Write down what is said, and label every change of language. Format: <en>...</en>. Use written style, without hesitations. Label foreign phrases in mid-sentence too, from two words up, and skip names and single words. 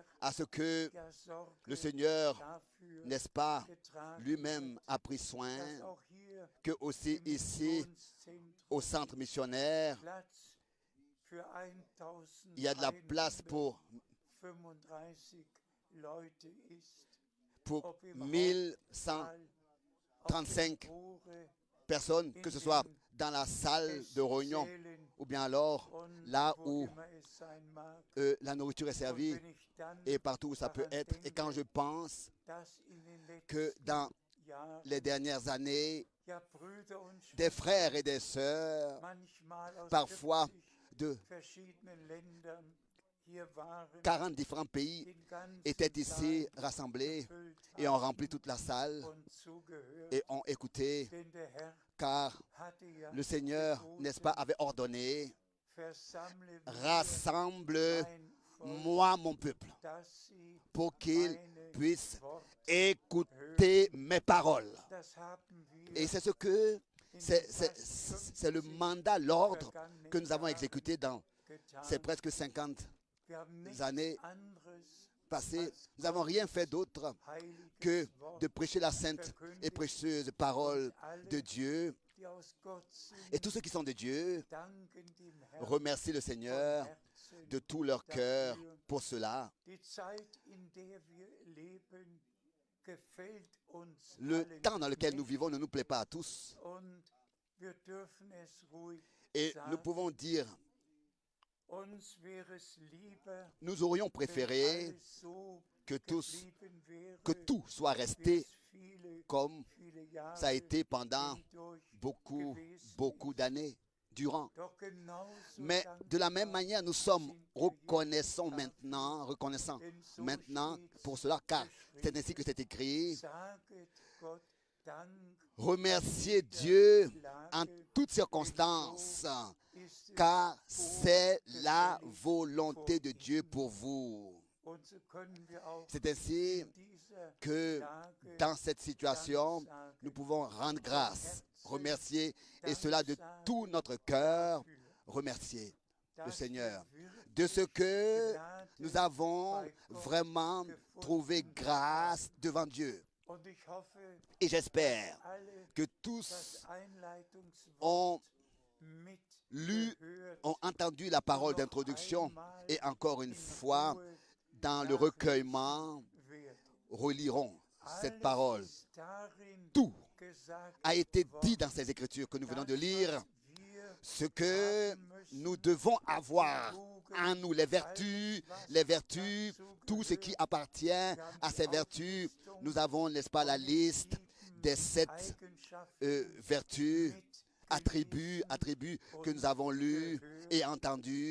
<fr>à ce que</fr> <de>ja Sorge</de> <fr>le Seigneur,</fr> <de>dafür</de> <fr>n'est-ce pas,</fr> <de>getragen</de> <fr>lui-même</fr> <de>hat,</de> <fr>a pris soin,</fr> <de>dass auch hier</de> <fr>que aussi</fr> <de>im</de> <fr>ici,</fr> <de>Missionszentrum</de> <fr>au centre missionnaire,</fr> <de>Platz für</de> <fr>il y a de la place pour</fr> <de>1135 Leute ist,</de> <fr>pour</fr> <de>ob im 1135 Hauptsaal, auf dem Tore,</de> <fr>personnes, que ce soit dans la salle de réunion</fr> <de>Zählen</de> <fr>ou bien alors</fr> <de>und</de> <fr>là</fr> <de>wo</de> <fr>où</fr> <de>immer es sein mag.</de> <fr>la nourriture est</fr> <de>Und</de> <fr>servie</fr> <de>wenn ich dann</de> <fr>et partout où ça peut</fr> <de>daran</de> <fr>être. Et quand je</fr> <de>denke,</de> <fr>pense</fr> <de>dass in den</de> <fr>que</fr> <de>letzten</de> <fr>dans</fr> <de>Jahren</de> <fr>les dernières années,</fr> <de>ja Brüder und</de> <fr>des</fr> <de>Schwestern</de> <fr>frères et des sœurs,</fr> <de>manchmal aus</de> <fr>parfois 50 de</fr> <de>verschiedenen Ländern hier waren,</de> <fr>40 différents pays,</fr> <de>den ganzen</de> <fr>étaient ici</fr> <de>Saal</de> <fr>rassemblés</fr> <de>gefüllt</de> <fr>et ont</fr> <de>haben</de> <fr>rempli toute la salle</fr> <de>und zugehört,</de> <fr>et ont écouté,</fr> <de>denn der Herr</de> <fr>car</fr> <de>hatte ja</de> <fr>le Seigneur,</fr> <de>geboten,</de> <fr>n'est-ce pas, avait ordonné,</fr> <de>versammle wir</de> <fr>rassemble</fr> <de>mein Volk,</de> <fr>moi mon peuple,</fr> <de>dass sie</de> <fr>pour qu'il</fr> <de>meine</de> <fr>puisse</fr> <de>Worte</de> <fr>écouter mes paroles.</fr> <de>Das haben wir</de> <fr>Et c'est ce que,</fr> <de>in</de> <fr>c'est</fr> <de>den fast</de> <fr>c'est le 50 mandat, l'ordre</fr> <de>vergangenen</de> <fr>que nous avons</fr> <de>Jahren</de> <fr>exécuté dans</fr> <de>getan.</de> <fr>ces presque 50</fr> <de>Wir haben nichts</de> <fr>années</fr> <de>anderes</de> <fr>passées.</fr> <de>als</de> <fr>Nous n'avons rien fait d'autre</fr> <de>heiliges</de> <fr>que</fr> <de>Wort</de> <fr>de prêcher la sainte et précieuse parole de Dieu.</fr> <de>die aus Gott sind,</de> <fr>Et tous ceux qui sont de Dieu</fr> <de>danken dem Herrn</de> <fr>remercient le Seigneur</fr> <de>von Herzen</de> <fr>de tout leur cœur</fr> <de>dafür.</de> <fr>pour cela.</fr> <de>Die Zeit, in der wir leben, gefällt uns</de> <fr>Le</fr> <de>allen</de> <fr>temps dans lequel nous</fr> <de>nicht</de> <fr>vivons ne nous plaît pas à tous.</fr> <de>und wir dürfen es ruhig</de> <fr>Et</fr> <de>sagen.</de> <fr>nous pouvons dire,</fr> <de>Uns wäre es lieber,</de> <fr>nous aurions</fr> <de>wenn</de> <fr>préféré</fr> <de>alles so</de> <fr>que</fr> <de>geblieben wäre,</de> <fr>que tout soit</fr> <de>wie</de> <fr>resté</fr> <de>es viele,</de> <fr>comme</fr> <de>viele Jahre</de> <fr>ça a été pendant</fr> <de>hindurch</de> <fr>beaucoup,</fr> <de>gewesen</de> <fr>beaucoup</fr> <de>ist.</de> <fr>d'années durant.</fr> <de>Doch genauso</de> <fr>Mais de la même</fr> <de>dankbar</de> <fr>manière, nous sommes</fr> <de>sind wir</de> <fr>reconnaissants</fr> <de>jetzt</de> <fr>maintenant, reconnaissants</fr> <de>denn so</de> <fr>maintenant</fr> <de>steht's</de> <fr>pour cela, car c'est</fr> <de>geschrieben.</de> <fr>ainsi que c'est écrit.</fr> <de>Saget Gott Dank,</de> <fr>Remerciez Dieu en</fr> <de>Lage,</de> <fr>toutes circonstances,</fr> <de>ist es</de> <fr>car c'est la</fr> <de>wohlgefällig</de> <fr>volonté</fr> <de>vor</de> <fr>de</fr> <de>ihm.</de> <fr>Dieu pour vous.</fr> <de>Und so können wir auch</de> <fr>C'est ainsi</fr> <de>in dieser</de> <fr>que</fr> <de>Lage</de> <fr>dans cette situation,</fr> <de>Dank sagen.</de> <fr>nous pouvons rendre grâce,</fr> <de>Von</de> <fr>remercier, et</fr> <de>Dank</de> <fr>cela de</fr> <de>sagen</de> <fr>tout notre cœur,</fr> <de>dafür,</de> <fr>remercier le</fr> <de>dass</de> <fr>Seigneur</fr> <de>wir</de> <fr>de ce</fr> <de>wirklich</de> <fr>que</fr> <de>Gnade</de> <fr>nous avons</fr> <de>bei Gott</de> <fr>vraiment</fr> <de>gefunden</de> <fr>trouvé grâce devant Dieu.</fr> <de>Und ich hoffe,</de> <fr>Et j'espère</fr> <de>dass alle</de> <fr>que</fr> <de>das</de> <fr>tous</fr> <de>Einleitungswort</de> <fr>ont</fr> <de>mit</de> <fr>lu,</fr> <de>gehört</de> <fr>ont entendu la parole</fr> <de>und noch</de> <fr>d'introduction</fr> <de>einmal</de> <fr>et encore une</fr> <de>in</de> <fr>fois,</fr> <de>Ruhe</de> <fr>dans le recueillement,</fr> <de>werden.</de> <fr>reliront cette</fr> <de>Alles</de> <fr>parole.</fr> <de>ist darin</de> <fr>Tout</fr> <de>gesagt</de> <fr>a été dit</fr> <de>worden,</de> <fr>dans ces Écritures que nous venons de</fr> <de>das,</de> <fr>lire,</fr> <de>was wir</de> <fr>ce que</fr> <de>haben müssen,</de> <fr>nous devons avoir</fr> <de>Tugend,</de> <fr>en nous, les vertus, tout ce qui appartient à ces vertus. Nous avons, n'est-ce pas, la liste des 7 vertus, attributs que nous avons lus et entendus.</fr>